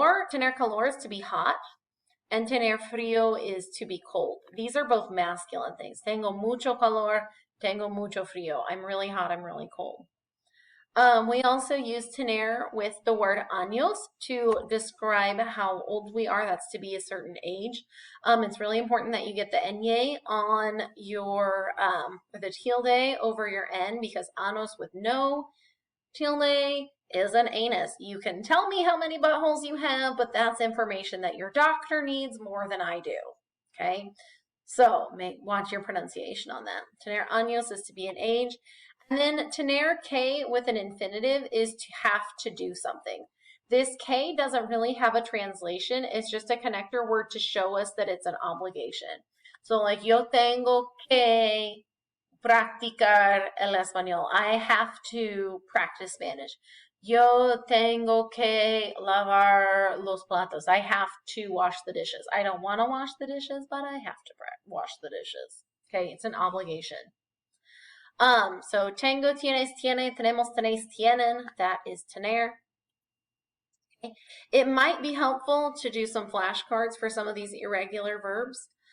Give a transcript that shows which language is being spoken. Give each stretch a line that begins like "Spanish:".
English: Tener calor is to be hot, and tener frío is to be cold. These are both masculine things.
Spanish: Tengo mucho calor, tengo mucho frío.
English: I'm really hot, I'm really cold. We also use tener with the word años to describe how old we are. That's to be a certain age. It's really important that you get the nye on your, the tilde over your n, because años with no tilde is an anus. You can tell me how many buttholes you have, but that's information that your doctor needs more than I do. Okay? So watch your pronunciation on that. Tener años is to be an age. And then tener que with an infinitive is to have to do something. This que doesn't really have a translation. It's just a connector word to show us that it's an obligation. So like,
Spanish: yo tengo que practicar el español.
English: I have to practice Spanish.
Spanish: Yo tengo que lavar los platos.
English: I have to wash the dishes. I don't want to wash the dishes, but I have to wash the dishes. Okay, it's an obligation. So tengo, tienes, tiene, tenemos, tenéis, tienen, that is tener. Okay. It might be helpful to do some flashcards for some of these irregular verbs.